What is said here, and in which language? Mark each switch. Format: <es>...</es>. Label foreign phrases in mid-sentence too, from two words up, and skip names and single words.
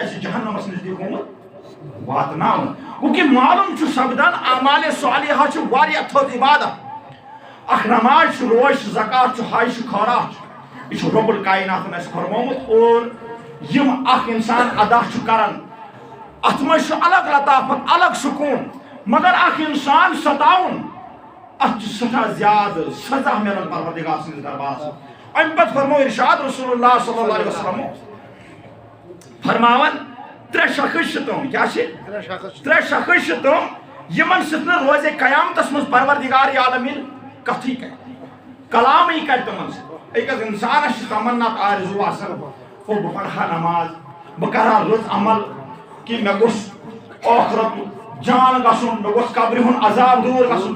<ks>آسہِ جہنمس نزدیک گوٚمُت واتناون گوٚو کہ معلوم چھُ سپدان اعمال صالحہ چھُ واریاہ تھوٚد عبادت اکھ نماز چھُ روز چھُ زکات چھُ حج چھُ خیرات چھُ یہِ چھُ رب الکائناتن اَسہِ فرمومُت اور یم اکھ انسان ادا چھُ کران اتھ منٛز چھُ الگ لطافت الگ سکوٗن مگر اکھ انسان ستاوُن اتھ چھُ سٹھاہ زیادٕ سزا ملان پروردگار سٕنٛدِس دربارس امہِ پتہٕ فرمو ارشاد رسول اللہ</ks> <ar>صلی اللہ علیہ وسلم</ar> <ks>فرماون ترٛےٚ شخص چھِ تِم کیٛاہ چھِ ترٛےٚ شخص چھِ تِم یمن سۭتۍ نہٕ روزِ قیامتس منٛز پروردگار عالمین کتھٕے کرِ کلامٕے کرِ تِمن سۭتۍ أکِس انسانس چھِ تمنا آرزوٗ آسان او بہٕ پرٕ ہا نماز بہٕ کرٕ ہا رٕژ عمل کہ مےٚ گوٚژھ ٲخرت جان گژھُن مےٚ گوٚژھ قبرِ ہُنٛد عذاب دوٗر گژھُن</ks>